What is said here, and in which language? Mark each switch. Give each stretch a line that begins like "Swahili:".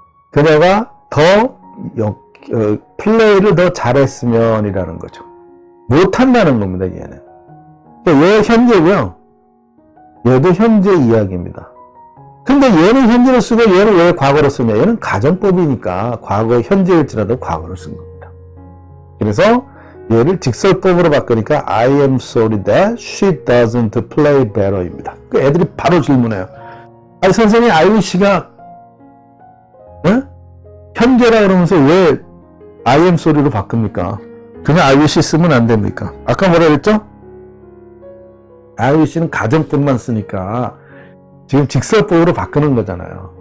Korean: 그녀가 더 플레이를 더 잘했으면 이라는 거죠. 못한다는 겁니다. 얘는. 얘 현재고요. 얘도 현재 이야기입니다. 근데 얘는 현재를 쓰고 얘는 왜 과거로 쓰냐? 얘는 가정법이니까 과거 현재일지라도 과거를 쓴 겁니다. 그래서 얘를 직설법으로 바꾸니까
English: I am sorry that she doesn't play better입니다.
Korean: 그 애들이 바로 질문해요. 아니 선생님 IWC가 현재라 그러면서 왜 I am sorry로 바꿉니까? 그냥 IWC 쓰면 안 됩니까? 아까 뭐라 그랬죠? IWC는 가정법만 쓰니까 지금 직설법으로 바꾸는 거잖아요.